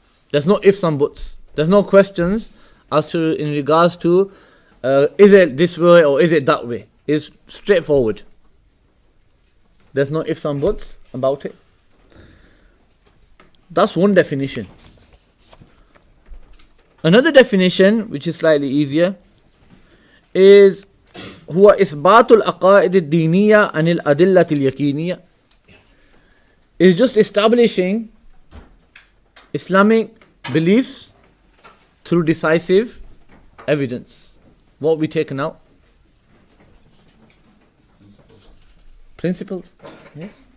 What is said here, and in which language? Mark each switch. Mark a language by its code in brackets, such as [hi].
[en] There's no ifs and buts. There's no questions as to in regards to is it this way or is it that way. It's straightforward. There's no ifs and buts about it. That's one definition. Another definition, which is slightly easier, is [ar] هو إثبات العقائد الدينية عن الأدلة اليقينية. [en] It's just establishing Islamic beliefs through decisive evidence. What we taken out? Principles. Yes.